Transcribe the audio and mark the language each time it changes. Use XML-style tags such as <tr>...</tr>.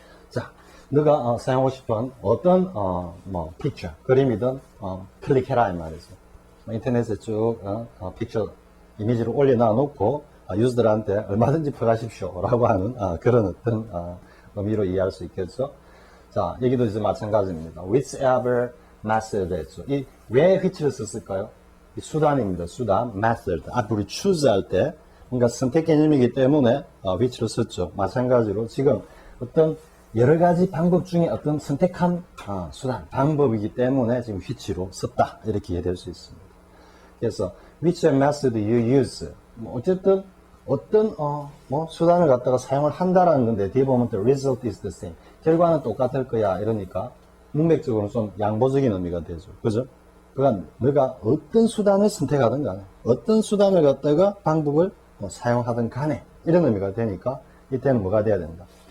<ko>자, 너가 사용하고 싶은 어떤 뭐 picture, 그림이든 클릭해라 이 말이죠. 인터넷에 쭉 픽처 이미지를 올려놔 놓고 유저들한테 얼마든지 퍼가십시오 라고 하는 그런 어떤 의미로 이해할 수 있겠죠. 자, 여기도 이제 마찬가지입니다.</ko> <en>whichever method</en> <ko>했죠. 왜 which를 썼을까요? 이 수단입니다. 수단, method. 앞으로 우리 choose 할 때 뭔가 선택 개념이기 때문에 which를 썼죠. 마찬가지로 지금 어떤 여러 가지 방법 중에 어떤 선택한 수단, 방법이기 때문에 지금 which로 썼다. 이렇게 이해될 수 있습니다. 그래서</ko> <en>whichever method you use.</en> <ko>뭐 어쨌든 어떤 뭐 수단을 갖다가 사용을 한다라는 건데 뒤에 보면</ko> <en>the result is the same.</en> <ko>결과는 똑같을 거야 이러니까 문맥적으로는 좀 양보적인 의미가 되죠. 그죠? 그러니까 너가 어떤 수단을 선택하든 간에 어떤 수단을 갖다가 방법을 사용하든 간에 이런 의미가 되니까 이때는 뭐가 돼야 된다.</ko>